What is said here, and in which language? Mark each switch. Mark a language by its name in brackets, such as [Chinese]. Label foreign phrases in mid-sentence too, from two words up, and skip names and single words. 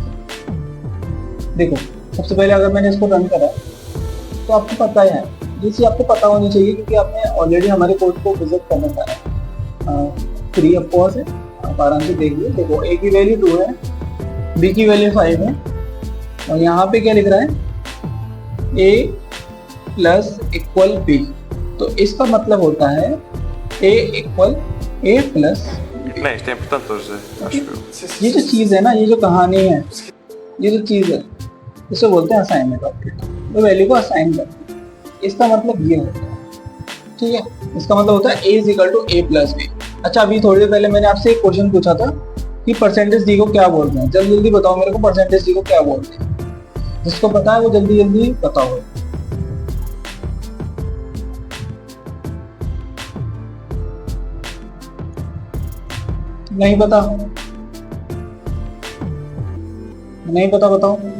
[Hindi] देखो सबसे पहले अगर मैंने इसको रन करा तो आपको पता है, ये चीज आपको पता होनी चाहिए क्योंकि आपने ऑलरेडी हमारे कोड को विजिट करना चाहा [English] free of cost [Hindi] है, आप आराम से देख लीजिए। देखो ए की वैल्यू 2 है, बी की वैल्यू 5 है, और यहाँ पे क्या लिख रहा है a [English] plus equal B, [Hindi] तो इसका मतलब होता है a [English] equal a plus. [Portuguese] Isto é importante hoje, acho eu. [Hindi] ये जो चीज है ना, ये जो कहानी है, ये जो चीज है, इसे बोलते हैं [English] assignment operator. [Hindi] तो वैल्यू को असाइन करते हैं, इसका मतलब ये होता है, ठीक है। इसका मतलब होता है a [English] is equal to a plus B. [Hindi] अच्छा, अभी थोड़ी देर पहले मैंने आपसे एक क्वेश्चन पूछा था कि [English] percentage D [Hindi] को क्या बोलते हैं, जल्दी जल्दी बताओ मेरे को [English] percentage D [Hindi] को क्या बोलते हैं। जिसको पता है वो जल्दी जल्दी बताओ। नहीं पता, नहीं पता बताओ।